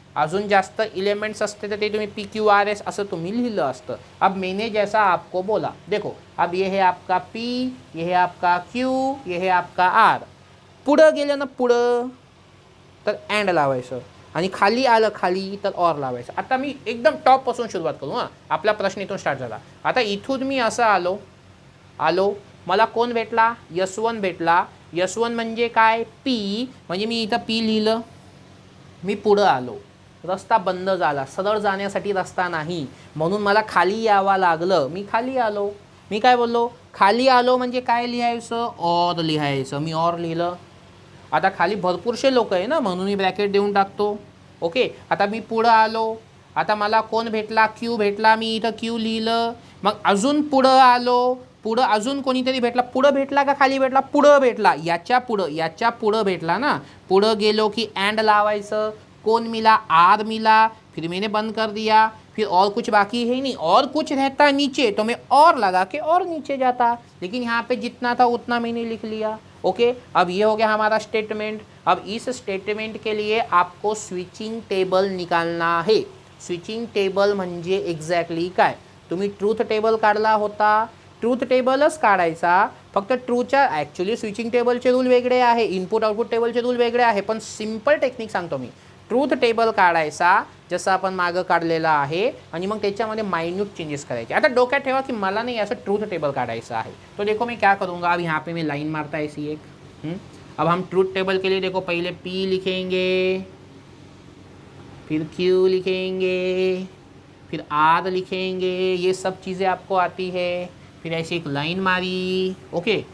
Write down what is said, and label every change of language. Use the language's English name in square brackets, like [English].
[Marathi] अजून जास्त एलिमेंट्स असते तर ते तुम्ही PQRS असं तुम्ही लिहिलं असतं. [Hindi] अब मैंने जैसा आपको बोला, देखो अब ये है आपका P, ये है आपका Q, ये है आपका R. [Marathi] पुढं गेलं ना पुढं तर अँड लावायचं आणि खाली आलं खाली तर और लावायचं. आता मी एकदम टॉपपासून सुरुवात करू. हां, आपला प्रश्न इथून स्टार्ट झाला. आता इथून मी असं आलो मला कोण भेटला, S1 भेटला. S1 म्हणजे काय, P. म्हणजे मी इथं P लिहिलं. मी पुढं आलो, रस्ता बंद झाला, सरळ जाण्यासाठी रस्ता नाही म्हणून मला खाली यावं लागलं. मी खाली आलो. मी काय बोललो, खाली आलो म्हणजे काय लिहायचं, और लिहायचं. मी और लिहिलं. आता खाली भरपूरशे लोक आहे ना म्हणून मी ब्रॅकेट देऊन टाकतो. ओके. आता मी पुढं आलो. आता मला कोण भेटला, Q भेटला. मी इथं Q लिहिलं. मग अजून पुढं आलो. पुढं अजून कोणीतरी भेटला. पुढं भेटला का खाली भेटला, पुढं भेटला. याच्या पुढं भेटला ना. पुढं गेलो की अँड लावायचं. [Hindi] कौन मिला, आर मिला. फिर मैंने बंद कर दिया. फिर और कुछ बाकी है नहीं, और कुछ रहता नीचे तो मैं और लगा के और नीचे जाता. लेकिन यहाँ पे जितना था उतना मैंने लिख लिया. ओके. अब ये हो गया हमारा स्टेटमेंट. अब इस स्टेटमेंट के लिए आपको स्विचिंग टेबल निकालना है. [Marathi] स्विचिंग टेबल म्हणजे एक्झॅक्टली काय, तुम्ही ट्रूथ टेबल काढला होता, ट्रूथ टेबलच काढायचा. फक्त ट्रूच्या ॲक्च्युली स्विचिंग टेबलचे रूल वेगळे आहे, इनपुट आउटपुट टेबलचे रूल वेगळे आहे. पण सिम्पल टेक्निक सांगतो मी. ट्रूथ टेबल काढायचा जसं आपण मागं काढलेला आहे आणि मग त्याच्यामध्ये माइन्यूट चेंजेस करायचे. आता डोक्यात ठेवा की मला नाही असं ट्रूथ टेबल काढायचं आहे. [Hindi] तो देखो मैं क्या करूँगा, अब यहाँ पे मैं लाइन मारता है ऐसी एक. अब हम ट्रूथ टेबल के लिए देखो पहले P लिखेंगे, फिर Q लिखेंगे, फिर R लिखेंगे. ये सब चीज़ें आपको आती है. फिर ऐसे एक लाइन मारी. ओके.